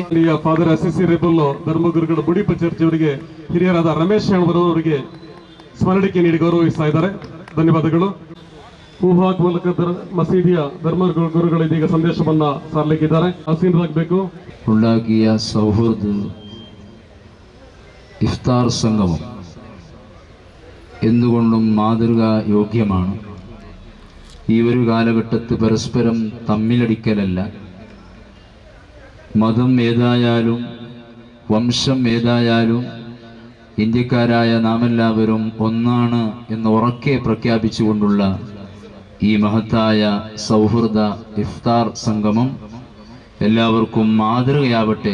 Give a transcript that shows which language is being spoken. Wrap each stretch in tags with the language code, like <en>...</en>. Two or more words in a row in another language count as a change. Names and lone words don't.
<kn>ಫಾದರ್ ಅಸಿಸಿ ರೇಬಲ್ ಧರ್ಮಗುರುಗಳ ಬುಡಿಪ ಚರ್ಚೆಯವರಿಗೆ ಹಿರಿಯರಾದ ರಮೇಶ್ ಅವರಿಗೆ ಸ್ಮರಣಿಕೆ ನೀಡಿ ಗೌರವಿಸ್ತಾ ಇದ್ದಾರೆ. ಧನ್ಯವಾದಗಳು. ಹೂಹಾಕ್ ಮೂಲಕ ಮಸೀದಿಯ ಧರ್ಮಗುರುಗಳು ಇದೀಗ ಸಂದೇಶವನ್ನ ಸಾರಲಿಕ್ಕಿದ್ದಾರೆ. ಆಸೀನರಾಗಬೇಕು.</kn> <ml>ಉಳ್ಳಾಗಿಯ ಸೌಹಾರ್ದ ഇഫ്താർ സംഗമം എന്തുകൊണ്ടും മാതൃകാ യോഗ്യമാണ്. ഈ ഒരു കാലഘട്ടത്ത് പരസ്പരം തമ്മിലടിക്കലല്ല, മതം ഏതായാലും വംശം ഏതായാലും ഇന്ത്യക്കാരായ നാമെല്ലാവരും ഒന്നാണ് എന്ന് ഉറക്കെ പ്രഖ്യാപിച്ചുകൊണ്ടുള്ള ഈ മഹത്തായ സൗഹൃദ ഇഫ്താർ സംഗമം എല്ലാവർക്കും മാതൃകയാവട്ടെ.</ml>